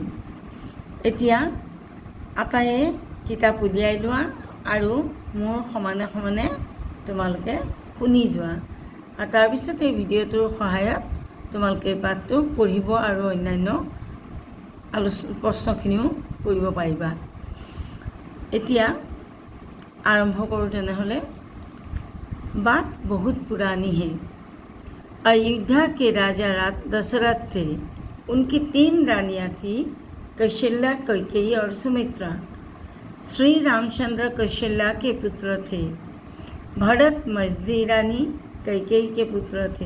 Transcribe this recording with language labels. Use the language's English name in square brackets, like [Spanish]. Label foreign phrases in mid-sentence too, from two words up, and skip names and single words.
[Assamese] এতিয়া আটাইয়ে কিতাপ উলিয়াই লোৱা আৰু মোৰ সমানে সমানে তোমালোকে শুনি যোৱা আৰু তাৰপিছত এই ভিডিঅ'টোৰ সহায়ত তোমালোকে পাঠটো পঢ়িব আৰু অন্যান্য প্ৰশ্নখিনিও কৰিব পাৰিবা। এতিয়া আৰম্ভ কৰোঁ তেনেহ'লে। [Hindi] बात बहुत पुरानी है। अयोध्या के राजा दशरथ थे। उनकी 3 रानियाँ थी, कौशल्या, कैकेयी और सुमित्रा। श्री रामचंद्र कौशल्या के पुत्र थे। भरत मझली रानी कैकेयी के पुत्र थे।